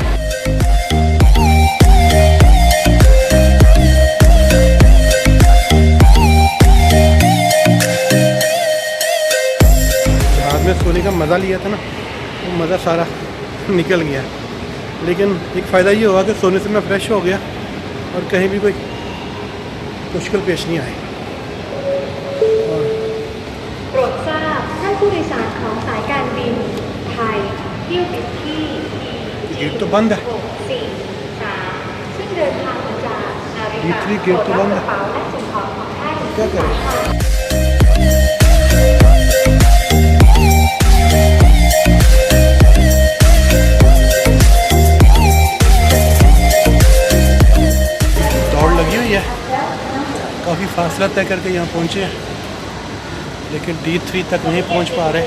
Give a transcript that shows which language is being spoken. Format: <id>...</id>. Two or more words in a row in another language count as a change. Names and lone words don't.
<hi>जहाज में सोने का मज़ा लिया था ना, वो मज़ा सारा निकल गया। लेकिन एक फ़ायदा ये हुआ कि सोने से मैं फ्रेश हो गया और कहीं भी कोई मुश्किल पेश नहीं आई।</hi> <th>โปรดทราบท่านผู้โดยสารของสายการบินไทยเที่ยวบินที่</th> <hi>गेट तो बंद है।</hi> <th>643 ซึ่งเดินทางมาจากนาฬิกา</th> <hi>D3 गेट तो बंद</hi> <th>ก</th> <hi>है।</hi> <th>ระเป๋าและสิ่งของของท่าน</th> <hi>क्या करें? दौड़ लगी हुई है, काफ़ी फासला तय करके यहाँ पहुँचे हैं, लेकिन D3 तक नहीं पहुँच पा रहे।</hi>